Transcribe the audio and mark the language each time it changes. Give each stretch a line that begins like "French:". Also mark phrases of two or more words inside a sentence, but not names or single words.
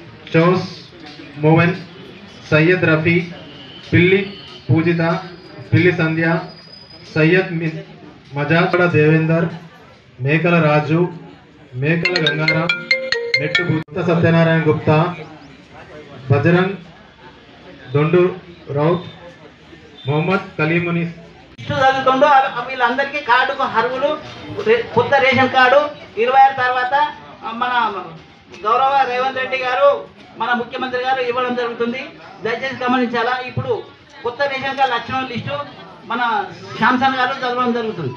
Telugu: चौस मोहन, सैयद रफ़ी, पिल्ली पूजिता, पिल्ली संध्या, सैयद मजाकड़ देवेंदर, मेकल राजू, मेकल गंगाराम, नेट्टु गुप्ता सत्यनारायण गुप्ता, बजरंग दोंडू राउत, मोहम्मद कलीमुनी చదువుతుండో వీళ్ళందరికీ కార్డుకు అర్హులు. కొత్త రేషన్ కార్డు 26 తర్వాత మన గౌరవ రేవంత్ రెడ్డి గారు మన ముఖ్యమంత్రి గారు ఇవ్వడం జరుగుతుంది. దయచేసి గమనించాలా. ఇప్పుడు కొత్త రేషన్ కార్డు వచ్చిన లిస్టు మన శాంసన్ గారు చదవడం జరుగుతుంది.